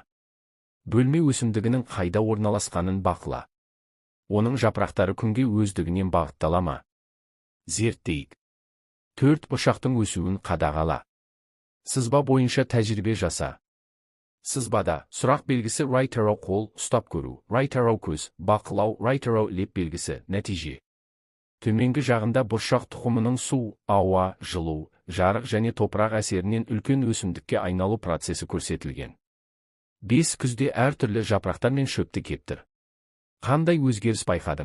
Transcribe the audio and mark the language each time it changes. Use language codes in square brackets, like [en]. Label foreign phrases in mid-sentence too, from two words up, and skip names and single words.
[kk] Бөлме өсімдігінің қайда орналасқанын бақыла. Оның жапырақтары күнге өздігінен бағыттала ма? Зерттейік. 4 бұршақтың өсуін қадағала. Сызба бойынша тәжірибе жаса. Сызбада сұрақ белгісі [en] right arrow [kk] қол ұстап көру, [en] right arrow [kk] көз, бақылау, [en] right arrow [kk] леп белгісі нәтиже. Төменгі жағында бұршақ тұқымының су, ауа, жылу, жарық және топырақ әсерінен үлкен өсімдікке айналу процесі көрсетілген. 5 күзде әртүрлі жапырақтар мен шөпті кептір. Қандай өзгеріс байқадың?